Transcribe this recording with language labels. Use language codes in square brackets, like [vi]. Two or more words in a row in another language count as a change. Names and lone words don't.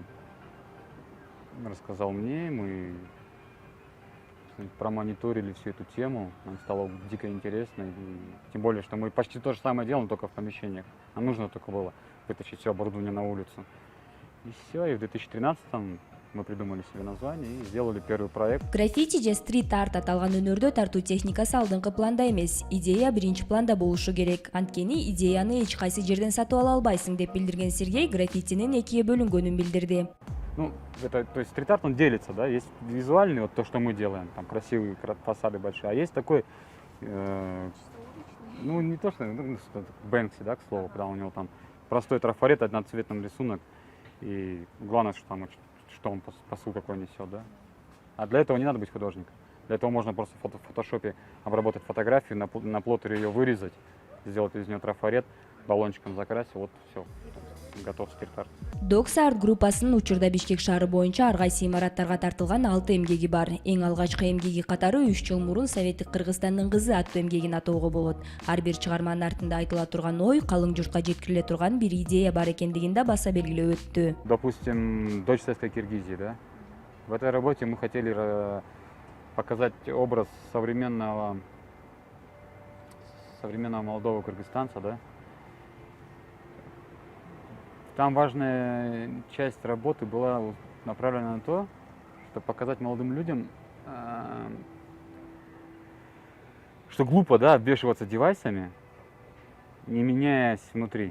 [ru] Рассказал мне, мы промониторили всю эту тему, нам стало дико интересно, и тем более, что мы почти то же самое делаем, только в помещениях. Нам нужно только было вытащить все оборудование на улицу. И все, и в 2013 мы придумали себе название и сделали первый проект. [ky] Граффити же стрит-арт аталган өнөрдө тартуу техникасы алдыңкы планда эмес, идея биринчи планда болушу керек. Анткени идеяны эч кайсы жерден сатып ала албайсың деп билдирген Сергей граффитинин экиге бөлүнгөнүн билдирди. То есть стрит-арт, он делится, да, есть визуальный, вот то, что мы делаем, там красивые фасады большие, а есть такой, не то, что Бэнкси, да, к слову, когда у него там простой трафарет, одноцветный рисунок, и главное, что он посыл какой несет, да. А для этого не надо быть художником. Для этого можно просто в фотошопе обработать фотографию, на плоттере ее вырезать, сделать из нее трафарет, баллончиком закрасить, вот все, готов стрит-арт. Докса арт группасынын учурда Бишкек шаары боюнча ар кайсы имараттарга тартылган 6 эмгеги бар. Эң алгачкы эмгеги катары 3 жыл мурун Советтик Кыргызстандын кызы аттуу эмгегин атоого болот. Ар бир чыгарманын артында айтыла турган ой, калың журтка жеткириле турган бир идея бар экендигин да баса белгилеп өттү. [ru] Допустим, дочь советской Киргизии, да? В этой работе мы хотели показать образ современного молодого кыргызстанца, да? Там важная часть работы была направлена на то, чтобы показать молодым людям, что глупо, да, обвешиваться девайсами, не меняясь внутри.